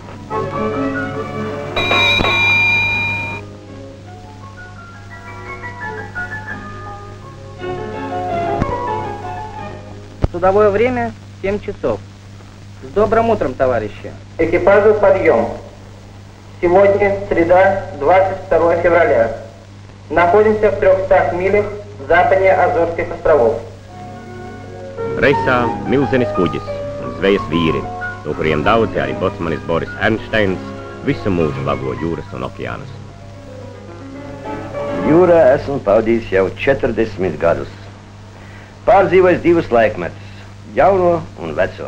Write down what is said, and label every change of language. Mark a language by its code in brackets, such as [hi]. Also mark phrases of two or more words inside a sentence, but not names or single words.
[ru] Судовое время 7 часов. С добрым утром, товарищи. Экипажу подъем. Сегодня среда, 22 февраля. Находимся в 300 милях западнее Азорских островов. [lv] Reisā milzenis kuģis un zvejas vīri, no kuriem daudzi arī bocmanis Boris Ernsteins visu mūžu vago jūras un okeānus. Jūrā esmu pavadījis jau 40 gadus. Pārdzīvojis divus laikmetus, jauno un veco.